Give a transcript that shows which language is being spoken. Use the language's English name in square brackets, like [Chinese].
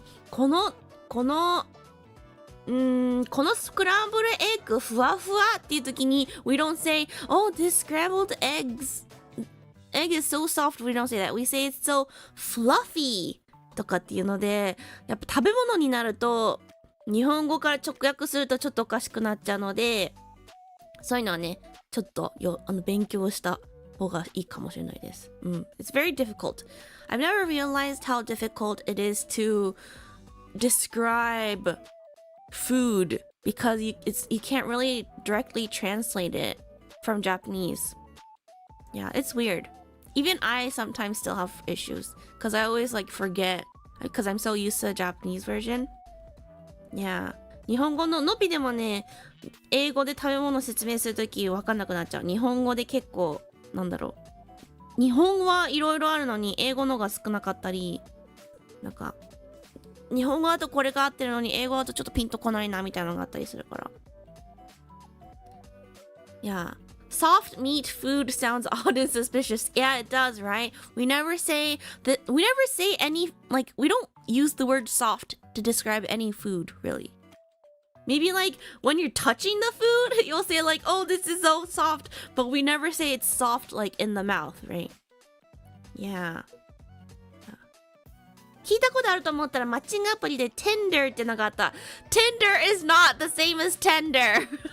[Japanese] このスクランブルエッグふわふわっていう時に [English] we don't say oh this scrambled egg is so soft we don't say that we say it's so fluffy [Japanese] とかっていうのでやっぱ食べ物になると日本語から直訳するとちょっとおかしくなっちゃうのでそういうのはねちょっと勉強した方がいいかもしれないです。 [English] It's very difficult. I've never realized how difficult it is to describe food because you can't really directly translate it from Japanese. Yeah, it's weird. Even I sometimes still have issues because I always like forget because I'm so used to the Japanese version. Yeah. [Japanese] 日本語ののびでもね英語で食べ物説明するとき分かんなくなっちゃう日本語で結構なんだろう日本はいろいろあるのに英語のが少なかったりなんか日本語だとこれが合ってるのに英語だとちょっとピンとこないなみたいなのがあったりするから [English] Yeah Soft meat food sounds odd and suspicious. Yeah, it does, right? We never say any like we don't use the word soft to describe any food, really. Maybe like when you're touching the food, you'll say like, "Oh, this is so soft," but we never say it's soft like in the mouth, right? Yeah. [Japanese] 聞いたことあると思ったらマッチングアプリで tender ってのがあった。 [English] Tender is not the same as tender.